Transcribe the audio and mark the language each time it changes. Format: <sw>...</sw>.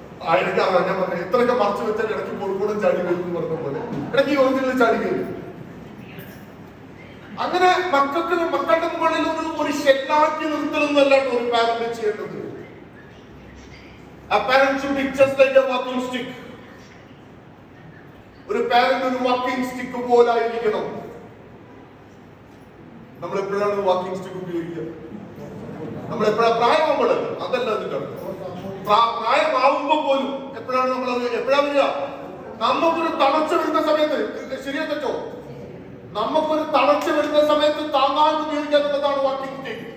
<ml>ആയിരിക്കാം ഞാൻ പറഞ്ഞ എത്രയൊക്കെ മറച്ചു വെച്ചാൽ ഇടയ്ക്ക് കോഴിക്കോടൻ ചാടി വരും എന്ന് പറഞ്ഞ പോലെ ഇടയ്ക്ക് ഈ ഒറിജിനൽ ചാടി കയറി. അങ്ങനെ മക്കളുടെ മുകളിൽ ഒരു ഷെല്ലാക്കി നിർത്തണമെന്നല്ല ഒരു പാരന്റ് ചെയ്യേണ്ടത്.</ml> <en>A parent should be just like a walking stick.</en> <ml>ഒരു പാരന്റ് ഒരു വാക്കിംഗ് സ്റ്റിക്ക് പോലെ ആയിരിക്കണം. നമ്മൾ എപ്പോഴാണ് വാക്കിംഗ് സ്റ്റിക്ക് ഉപയോഗിക്കുക? നമ്മൾ എപ്പോഴാണ്? പ്രായമാകുമ്പോഴല്ല, അതല്ല അതിന്റെ പ്രായമാവുമ്പോ പോലും എപ്പോഴാണ് നമ്മളത് വരിക? നമുക്കൊരു തളർച്ച വരുന്ന സമയത്ത്, ശരിയാ തെറ്റോ? നമുക്കൊരു തളർച്ച വരുന്ന സമയത്ത് താങ്ങാൻ ഉപയോഗിക്കാനുള്ളതാണ് വാക്കിംഗ് സ്റ്റിക്ക്.</ml>